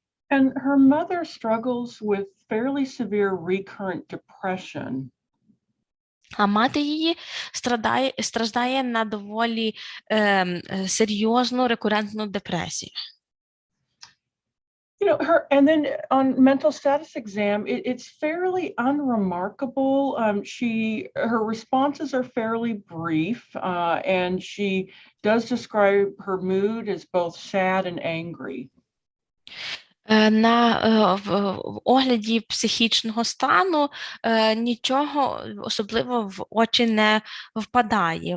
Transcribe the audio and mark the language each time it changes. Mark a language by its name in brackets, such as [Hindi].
[English] And her mother struggles with fairly severe recurrent depression. [Ukrainian] А мати її страждає на доволі серйозну рекурентну депресію. [English] You know, and then on mental status exam, it's fairly unremarkable. Her responses are fairly brief, and she does describe her mood as both sad and angry. [Ukrainian] На огляді психічного стану нічого особливо в очі не впадає.